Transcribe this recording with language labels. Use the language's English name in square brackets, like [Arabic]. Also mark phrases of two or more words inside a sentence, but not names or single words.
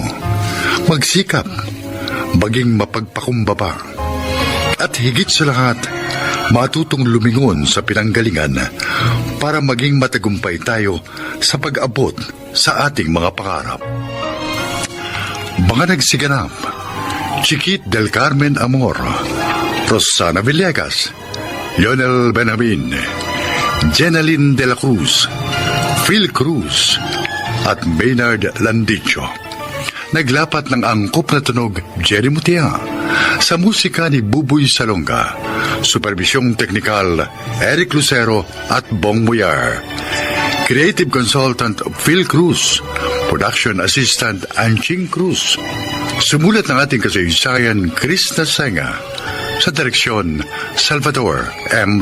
[Filipino] Magsikap, maging mapagpakumbaba. At higit sa lahat, matutong lumingon sa pinanggalingan para maging matagumpay tayo sa pag-abot sa ating mga pangarap. Mga nagsiganap, Chiquit del Carmen Amor, Rosana Villegas, Lionel Benjamin, Jenaline de la Cruz, Phil Cruz, at Maynard Landicho. Naglapat ng angkop na tunog Jerry Mutia, sa musika ni Buboy Salonga, supervisyong teknikal Eric Lucero at Bong Muyar, [English] creative consultant [Filipino] Phil Cruz, [English] production assistant [Filipino] Anching Cruz, sumulat ng ating kasaysayan Chris Nasenga, sa direksyon Salvador M.